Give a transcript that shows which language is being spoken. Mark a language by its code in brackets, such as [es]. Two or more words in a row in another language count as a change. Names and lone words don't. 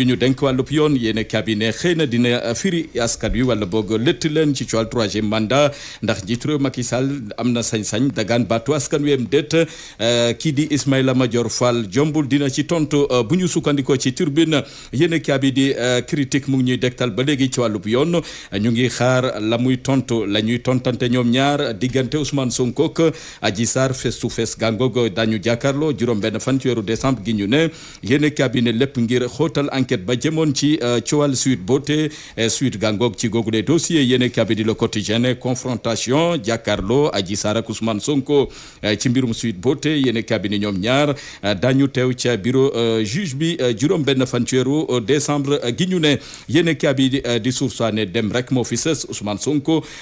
[wo] ñu denk wàllub yoon yéen cabinet xëy na dina firi askan wi wala boog lëtt leen ci coowal [fr] troisième mandat [wo] ndax njiitu réew Macky Sall am na sañ-sañ dagaan baatu askan wi am déet kii di Ismaïla Madior Fall jombul dina ci tontu bu ñu sukkandikoo ci turbine yéen cabinet di critique mu ngi ñuy dektal ba léegi ci wàllub yoon ñu ngi xaar la muy tontu la ñuy tontante ñoom ñaar diggante Ousmane Sonko ak Adji Sarr [en] face to face [wo] gàngoog dañu jàkkaarloo juróom-benn fan ci weeru décembre gi ñu ne yéen cabinet lépp ngir xóotal enquête ba jëmoon ci coowal Sweet Beauté Sweet gàngoog ci googule dossier yéen cabinet Le Quotidien confrontation jàkkaarloo Adji Sarr ak Ousmane Sonko ci mbirum Sweet Beauté yéen cabinet ñoom ñaar dañu teew ca [fr] bureau juge [wo] bi juróom-benn fan ci weeru décembre gi ñu ne yéen cabinet di sursaane dem rek moo fi sës Ousmane Sonko